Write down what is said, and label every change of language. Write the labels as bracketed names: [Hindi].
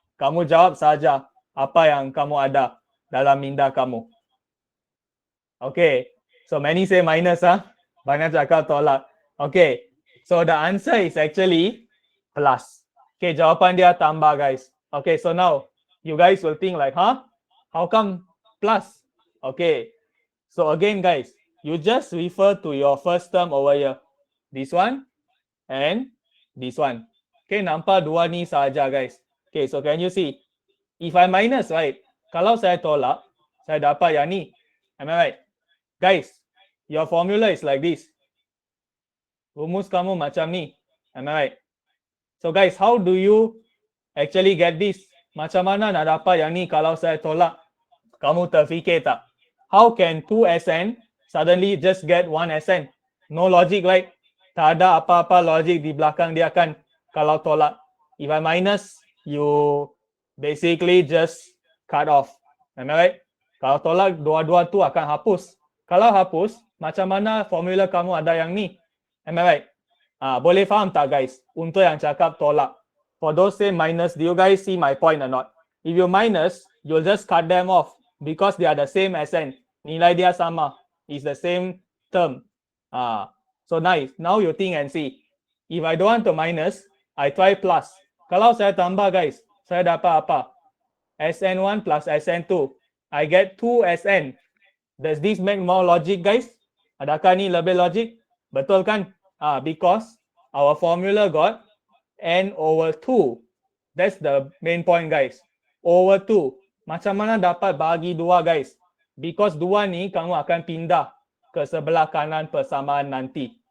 [Malay] Kamu jawab saja apa yang kamu ada dalam minda kamu. [English] Okay, so many say minus, [Malay] banyak cakap tolak. [English] Okay, so the answer is actually plus. Okay, [Malay] jawapan dia tambah, [English] guys. Okay, so now you guys will think like, how come plus? Okay, so again, guys, you just refer to your first term over here. This one and this one. Okay, [Malay] nampak dua ni saja, [English] guys. Okay, so can you see? If I minus, right? [Malay] Kalau saya tolak, saya dapat yang ni. [English] Am I right? Guys, your formula is like this. [Malay] Rumus kamu macam ni. [English] Am I right? So guys, how do you actually get this? [Malay] Macam mana nak dapat yang ni kalau saya tolak? Kamu terfikir tak? [English] How can 2 SN suddenly just get 1 SN? No logic, right? [Malay] Tak ada apa-apa logic di belakang dia kan kalau tolak. [English] If I minus, you basically just cut off. Am I right? [Malay] Kalau tolak, dua-dua tu akan hapus. Kalau hapus, macam mana formula kamu ada yang ni? Am I right? Boleh faham tak guys? Untuk yang cakap tolak. [English] For those say minus, do you guys see my point or not? If you minus, you'll just cut them off because they are the same SN. [Malay] Nilai dia sama. [English] It's the same term. So nice. Now you think and see. If I don't want to minus, I try plus. [Malay] Kalau saya tambah guys, saya dapat apa? [English] SN1 plus SN2. I get 2 SN. Does this make more logic guys? [Malay] Adakah ni lebih logic? Betul kan? [English] Because our formula got N over 2. That's the main point guys. [Malay] Over 2. Macam mana dapat bagi 2 guys? Because 2 ni kamu akan pindah ke sebelah kanan persamaan nanti.